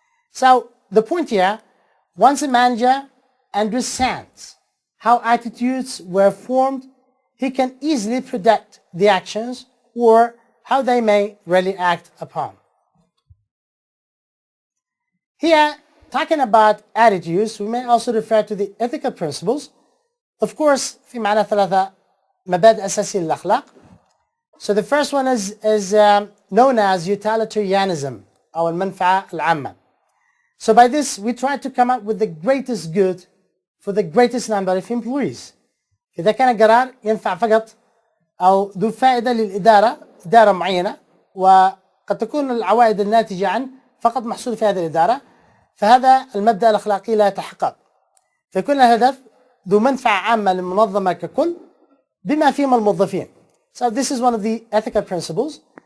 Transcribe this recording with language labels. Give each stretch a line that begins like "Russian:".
English: So the point here, once a manager understands how attitudes were formed, he can easily predict the actions or how they may really act upon. Here, talking about attitudes, we may also refer to the ethical principles. Of course,
Arabic: في معنا ثلاثة مبادئ أساسية للأخلاق.
English: So the first one is known as utilitarianism,
Arabic: أو المنفعة العامة.
English: So by this, we try to come up with the greatest good for the greatest number of employees.
Arabic: إذا كان قرار ينفع فقط أو ذو فائدة للإدارة، إدارة معينة، وقد تكون العوائد الناتجة عن فقط محصول في هذه الإدارة، فهذا المبدأ الأخلاقي لا يتحقق. فيكون الهدف ذو منفعة عامة للمنظمة ككل بما فيهم الموظفين.
English: So this is one of the ethical principles.